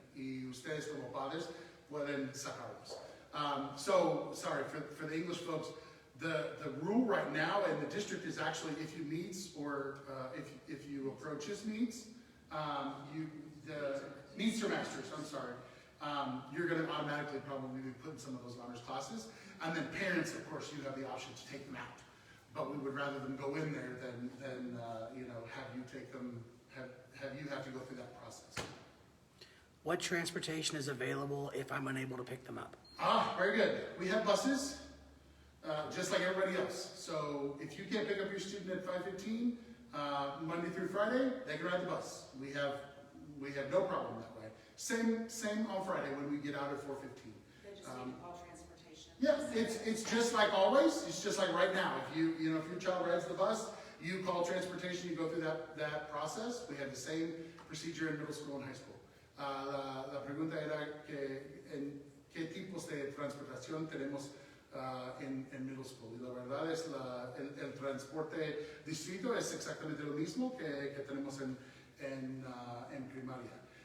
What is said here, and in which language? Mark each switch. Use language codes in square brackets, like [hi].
[es] Y ustedes como padres pueden sacarlos. [en] Sorry, for the English folks, the rule right now in the district is actually if you meets or if you approach his meets, the meets or masters, I'm sorry, you're going to automatically probably be put in some of those honors classes. And then parents, of course, you have the option to take them out. But we would rather them go in there than have you take them, have you have to go through that process. What transportation is available if I'm unable to pick them up? Very good. We have buses, just like everybody else. So if you can't pick up your student at 5:15, Monday through Friday, they can ride the bus. We have no problem that way. Same on Friday when we get out at 4:15. They just need to call transportation. Yeah, it's just like always. It's just like right now. If if your child rides the bus, you call transportation. You go through that process. We have the same procedure in middle school and high school. [es] La pregunta era que en qué tipos de transportación tenemos en middle school. Y la verdad es el transporte distrito es exactamente lo mismo que tenemos en primaria.